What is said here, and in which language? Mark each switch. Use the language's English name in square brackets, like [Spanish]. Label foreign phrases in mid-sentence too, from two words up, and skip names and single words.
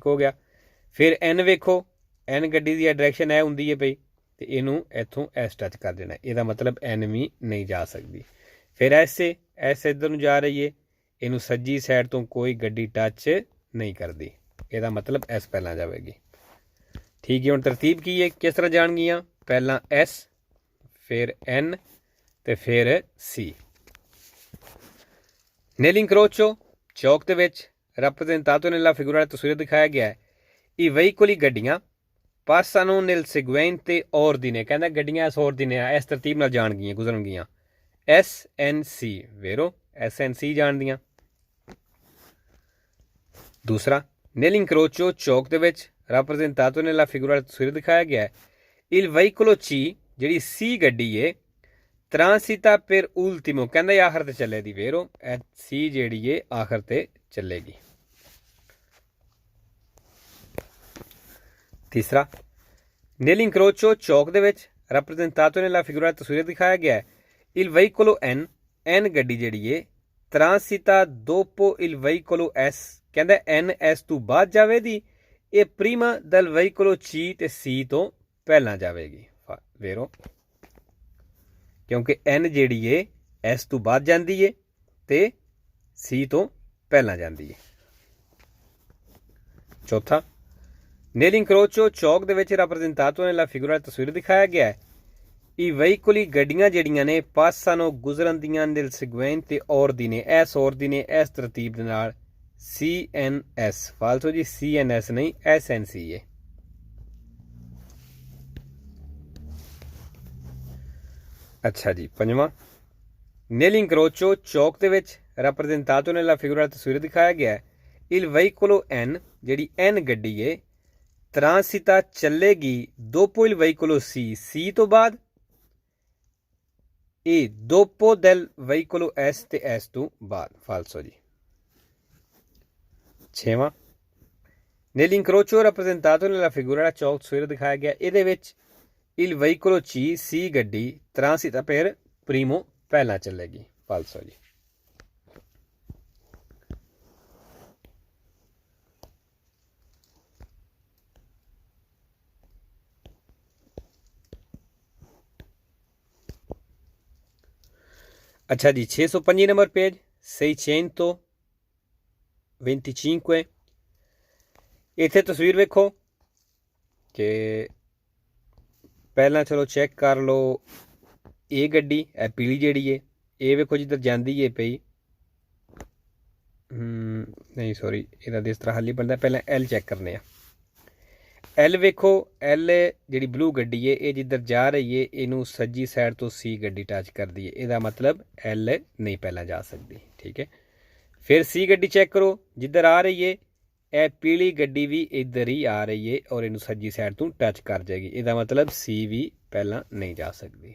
[Punjabi] ਹੋ ਗਿਆ ਫਿਰ ਐਨ ਵੇਖੋ ਐਨ ਗੱਡੀ ਦੀ ਡਾਇਰੈਕਸ਼ਨ ਇਹ ਹੁੰਦੀ ਹੈ ਪਈ ਤੇ ਇਹਨੂੰ ਇੱਥੋਂ ਐਸ ਟੱਚ ਕਰ ਦੇਣਾ ਇਹਦਾ ਮਤਲਬ ਐਨ ਵੀ ਨਹੀਂ ਜਾ ਸਕਦੀ ਫਿਰ ਐਸ ਇੱਧਰ ਨੂੰ ਜਾ ਰਹੀ ਹੈ ਇਹਨੂੰ ਸੱਜੀ ਸਾਈਡ ਤੋਂ ਕੋਈ ਗੱਡੀ ਟੱਚ ਨਹੀਂ ਕਰਦੀ ਇਹਦਾ ਮਤਲਬ ਐਸ ਪਹਿਲਾਂ ਜਾਵੇਗੀ ਠੀਕ ਹੈ ਹੁਣ ਤਰਤੀਬ ਕੀ ਹੈ ਕਿਸ ਤਰ੍ਹਾਂ ਜਾਣਗੀਆਂ ਪਹਿਲਾਂ ਐਸ ਫਿਰ ਐਨ ਤੇ ਫਿਰ ਸੀ Nell'incrocio ਚੌਕ ਦੇ ਵਿੱਚ [Italian] rappresentato nella figura [Punjabi] ਤਸਵੀਰ ਦਿਖਾਇਆ ਗਿਆ ਹੈ [Italian] i veicoli [Punjabi] ਗੱਡੀਆਂ [Italian] passano nel seguente ordine [Punjabi] ਕਹਿੰਦਾ ਗੱਡੀਆਂ ਇਸ ordine ਇਸ ਤਰਤੀਬ ਨਾਲ ਜਾਣਗੀਆਂ ਗੁਜ਼ਰਨਗੀਆਂ ਐਸ ਐਨ ਸੀ ਵੇਰੋ ਐਸ ਐਨ ਸੀ ਜਾਣਦੀਆਂ ਦੂਸਰਾ Nell'incrocio ਚੌਕ ਦੇ ਵਿੱਚ [Italian] rappresentato nella figura [Punjabi] ਤਸਵੀਰ ਦਿਖਾਇਆ ਗਿਆ ਹੈ [Italian] il veicolo C [Punjabi] ਜਿਹੜੀ ਸੀ ਗੱਡੀ ਏ [Italian] transita per ultimo [Punjabi] ਕਹਿੰਦਾ ਆਖਰ ਤੇ ਚੱਲੇ ਦੀ ਵੇਰੋ ਸੀ ਜਿਹੜੀ ਏ ਆਖਰ ਤੇ ਚੱਲੇਗੀ ਤੀਸਰਾ Nell'incrocio ਚੌਕ ਦੇ ਵਿੱਚ [Italian] rappresentato nella figura [Punjabi] ਤਸਵੀਰ ਦਿਖਾਇਆ ਗਿਆ ਹੈ [Italian] il veicolo N [Punjabi] ਗੱਡੀ ਜਿਹੜੀ ਏ [Italian] transita dopo il veicolo S [Punjabi] ਕਹਿੰਦਾ N S ਤੋਂ ਬਾਅਦ ਜਾਵੇਗੀ ਇਹ [Italian] prima del veicolo C [Punjabi] ਤੇ C ਤੋਂ ਪਹਿਲਾਂ ਜਾਵੇਗੀ ਵੇਰੋ ਕਿਉਂਕਿ ਐਨ ਜਿਹੜੀ ਏ ਐਸ ਤੋਂ ਬਾਅਦ ਜਾਂਦੀ ਏ ਤੇ ਸੀ ਤੋਂ ਪਹਿਲਾਂ ਜਾਂਦੀ ਏ ਚੌਥਾ Nell'incrocio ਚੌਕ ਦੇ ਵਿੱਚ [Italian] rappresentato nella figura [Punjabi] ਤਸਵੀਰ ਦਿਖਾਇਆ ਗਿਆ ਹੈ [Italian] i veicoli [Punjabi] ਗੱਡੀਆਂ ਜਿਹੜੀਆਂ ਨੇ passano ਗੁਜ਼ਰਨਦੀਆਂ [Italian] nel seguente ordine [Punjabi] ਇਸ ordine ਇਸ ਤਰਤੀਬ ਦੇ ਨਾਲ CNS ਫਾਲਤੂ ਜੀ CNS ਨਹੀਂ SNC ਏ ਅੱਛਾ ਜੀ ਪੰਜਵਾਂ Nell'incrocio ਚੌਕ ਦੇ ਵਿੱਚ [Italian] rappresentato nella figura [Punjabi] ਤਸਵੀਰ ਦਿਖਾਇਆ ਗਿਆ ਹੈ [Italian] il veicolo N [Punjabi] ਜਿਹੜੀ N ਗੱਡੀ ਏ transita ਚੱਲੇਗੀ [Italian] dopo il veicolo C [Punjabi] ਤੋਂ ਬਾਅਦ ਇਹ [Italian] dopo del veicolo S [Punjabi] ਤੇ S ਤੋਂ ਬਾਅਦ ਫਾਲਸੋ ਜੀ ਛੇਵਾਂ [Italian] Nell'incrocio rappresentato nella figura [Punjabi] ਚੌਕ ਤਸਵੀਰ ਦਿਖਾਇਆ ਗਿਆ ਇਹਦੇ ਵਿੱਚ [Italian] il veicolo C [Punjabi] ਗੱਡੀ [Italian] transita per primo [Punjabi] ਪਹਿਲਾਂ ਚੱਲੇਗੀ ਫਾਲਸੋ ਜੀ ਅੱਛਾ ਜੀ 625 ਨੰਬਰ ਪੇਜ 625 ਇੱਥੇ ਤਸਵੀਰ ਵੇਖੋ ਕਿ ਪਹਿਲਾਂ ਚਲੋ ਚੈੱਕ ਕਰ ਲਓ ਇਹ ਗੱਡੀ ਇਹ ਪੀਲੀ ਜਿਹੜੀ ਏ ਇਹ ਵੇਖੋ ਜਿੱਧਰ ਜਾਂਦੀ ਏ ਪਈ [Hindi] नहीं सॉरी, [Punjabi] ਇਹਦਾ ਇਸ ਤਰ੍ਹਾਂ ਹੱਲ ਹੀ ਬਣਦਾ। ਪਹਿਲਾਂ ਐਲ ਚੈੱਕ ਕਰਨੇ ਆ। ਐਲ ਵੇਖੋ, ਐਲ ਜਿਹੜੀ ਬਲੂ ਗੱਡੀ ਹੈ ਇਹ ਜਿੱਧਰ ਜਾ ਰਹੀ ਹੈ ਇਹਨੂੰ ਸੱਜੀ ਸਾਈਡ ਤੋਂ ਸੀ ਗੱਡੀ ਟੱਚ ਕਰਦੀ ਹੈ, ਇਹਦਾ ਮਤਲਬ ਐਲ ਨਹੀਂ ਪਹਿਲਾਂ ਜਾ ਸਕਦੀ। ਠੀਕ ਹੈ, ਫਿਰ ਸੀ ਗੱਡੀ ਚੈੱਕ ਕਰੋ ਜਿੱਧਰ ਆ ਰਹੀ ਹੈ, ਇਹ ਪੀਲੀ ਗੱਡੀ ਵੀ ਇੱਧਰ ਹੀ ਆ ਰਹੀ ਹੈ ਔਰ ਇਹਨੂੰ ਸੱਜੀ ਸਾਈਡ ਤੋਂ ਟੱਚ ਕਰ ਜਾਏਗੀ, ਇਹਦਾ ਮਤਲਬ ਸੀ ਵੀ ਪਹਿਲਾਂ ਨਹੀਂ ਜਾ ਸਕਦੀ।